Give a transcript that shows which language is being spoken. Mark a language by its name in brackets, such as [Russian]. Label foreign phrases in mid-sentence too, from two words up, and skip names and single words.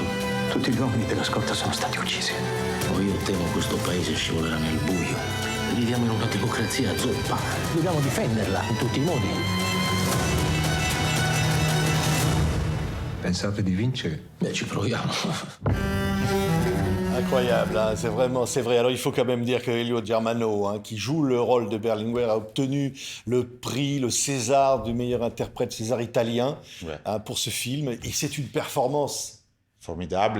[Italian] Tutti gli uomini della scorta sono stati uccisi. Io temo questo paese scivolerà nel buio. Viviamo in una democrazia zoppa. Dobbiamo difenderla in tutti i modi. Pensate di vincere? Ci proviamo. [French] Incroyable, hein, c'est vrai. Alors il faut quand même dire que Elio Germano, hein, qui joue le rôle de Berlinguer, a obtenu le prix, le César du meilleur interprète, César italien, hein, pour ce film. Et c'est une performance formidable.